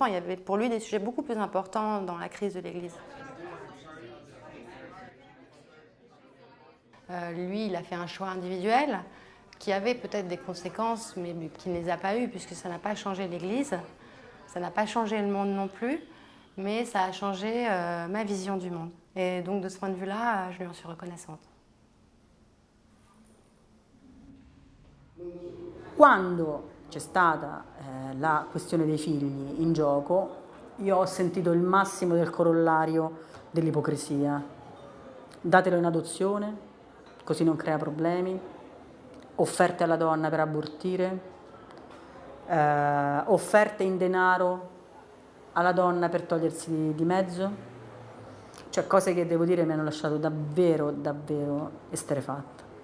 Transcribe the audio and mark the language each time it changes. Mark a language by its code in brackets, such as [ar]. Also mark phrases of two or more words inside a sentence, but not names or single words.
[fr] Il y avait pour lui des sujets beaucoup plus importants dans la crise de l'Église. Lui, il a fait un choix individuel qui avait peut-être des conséquences, mais qui ne les a pas eues, puisque ça n'a pas changé l'Église, ça n'a pas changé le monde non plus, mais ça a changé ma vision du monde. Et donc de ce point de vue-là, je lui en suis reconnaissante. [it] Quando c'è stata la questione dei figli in gioco, io ho sentito il massimo del corollario dell'ipocrisia. Datelo in adozione, così non crea problemi, offerte alla donna per abortire, offerte in denaro alla donna per togliersi di mezzo, cioè cose che devo dire mi hanno lasciato davvero, davvero esterrefatta.